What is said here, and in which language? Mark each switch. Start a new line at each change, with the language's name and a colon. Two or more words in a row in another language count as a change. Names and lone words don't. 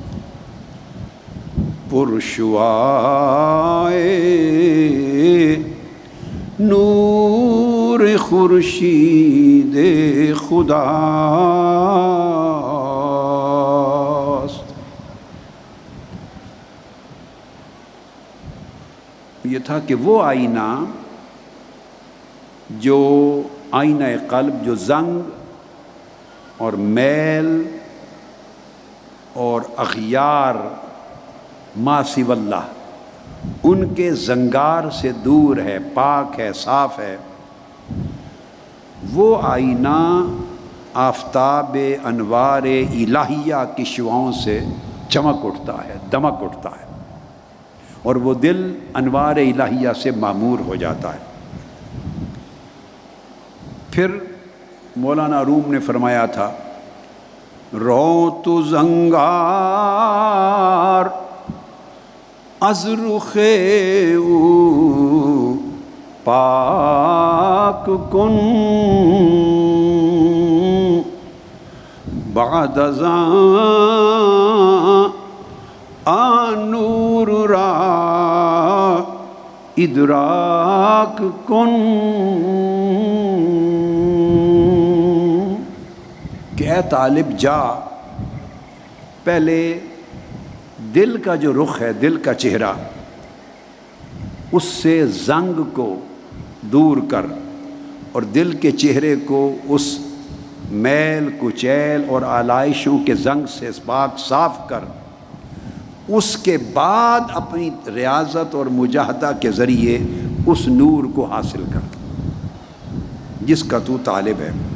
Persian: پرشعاع نور خورشید خداست.
Urdu: یہ تھا کہ وہ آئینہ جو آئینہ قلب جو زنگ اور میل اور اغیار ما سوی اللہ ان کے زنگار سے دور ہے، پاک ہے، صاف ہے، وہ آئینہ آفتاب انوار الہیہ کی شعاؤں سے چمک اٹھتا ہے، دمک اٹھتا ہے، اور وہ دل انوار الہیہ سے معمور ہو جاتا ہے۔ پھر مولانا روم نے فرمایا تھا،
Persian: رو تو زنگار از رخ او پاک کن، بعد از آن نور را ادراک کن،
Urdu: کہ اے طالب جا، پہلے دل کا جو رخ ہے، دل کا چہرہ، اس سے زنگ کو دور کر اور دل کے چہرے کو اس میل کچیل اور آلائشوں کے زنگ سے پاک صاف کر، اس کے بعد اپنی ریاضت اور مجاہدہ کے ذریعے اس نور کو حاصل کر جس کا تو طالب ہے۔